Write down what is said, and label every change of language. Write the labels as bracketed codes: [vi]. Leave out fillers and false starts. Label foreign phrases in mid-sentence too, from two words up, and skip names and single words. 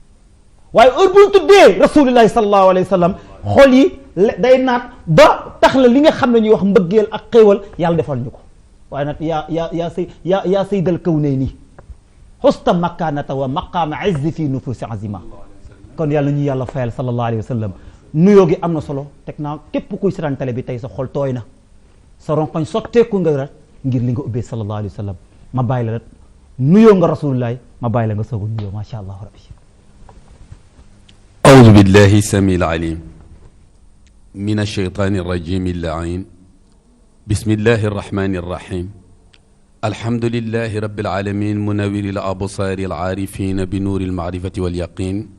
[wo] mooy yàlla waaye heure bu ñu tuddee [ar] رسول الله صلى الله عليه وسلم [wo] xol yi day naat ba tax la li nga xam ne ñuy wax mbëggeel ak xéewal yàlla defal ñu ko waaye nag [ar] يا سيد الكونين خصصت مكانة ومقام عز في نفوس عظيمة [wo] kon yàlla ñu yàlla fayal [ar] صلى الله عليه وسلم [wo] nuyoo gi am na solo teg naa képp kuy seetaan télé bi tey sa xol tooy na sa ronkoñ sotteeku nga rat ngir li nga ubbee [ar] صلى الله عليه وسلم [wo] ma bàyyi la rat nuyoo nga rasulillahi ma bàyyi la nga soog a nuyoo [ar] ما شاء الله ربي أعوذ بالله السميع العليم من الشيطان الرجيم اللعين بسم الله الرحمن الرحيم الحمد لله رب العالمين منور الأبصار العارفين بنور المعرفة واليقين